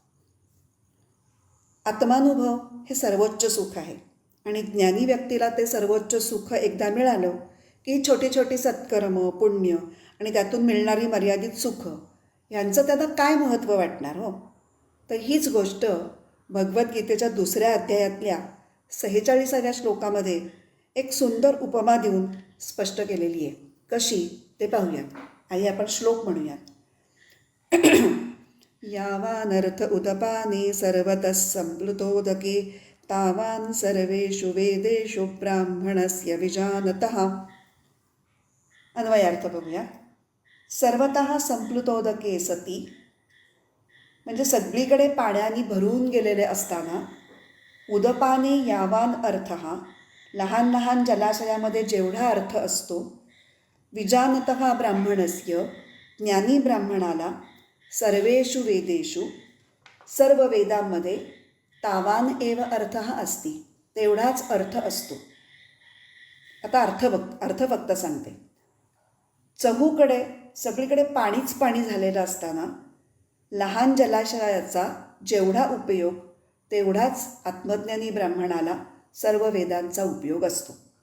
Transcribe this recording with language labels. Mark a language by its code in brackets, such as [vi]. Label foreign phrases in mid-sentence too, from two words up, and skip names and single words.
[mr] आत्मानुभव हे सर्वोच्च सुख आहे आणि ज्ञानी व्यक्तीला ते सर्वोच्च सुख एकदा मिळालं की छोटी छोटी सत्कर्म, पुण्य आणि त्यातून मिळणारी मर्यादित सुख यांचं त्याला काय महत्त्व वाटणार हो? तर हीच गोष्ट भगवद्गीतेच्या 2ऱ्या अध्यायातल्या 46व्या श्लोकामध्ये एक सुंदर उपमा देऊन स्पष्ट केलेली आहे. कशी ते पाहूयात. आई आपण श्लोक म्हणूयात. [sa] यावानर्थ उदपाने सर्वतः संप्लुतोदके तावान सर्वेषु वेदेषु ब्राह्मणस्य विजानतः. [mr] अन्वयार्थ बघूया. [sa] सर्वतः संप्लुतोदके सती [mr] म्हणजे सगळीकडे पाण्याने भरून गेलेले असताना, [sa] उदपाने यावान अर्थ [mr] लहान लहान जलाशयामध्ये जेवढा अर्थ असतो, [sa] विजानतः ब्राह्मणस्य [mr] ज्ञानी ब्राह्मणाला [sa] सर्वेषु वेदेषु [mr] सर्व वेदांमध्ये [sa] तावान एव अर्थ अस्ति [mr] तेवढाच अर्थ असतो. आता अर्थ फक्त सांगते. चहूकडे सगळीकडे पाणीच पाणी झालेलं असताना लहान जलाशयाचा जेवढा उपयोग तेवढाच आत्मज्ञानी ब्राह्मणाला सर्व वेदांचा उपयोग असतो.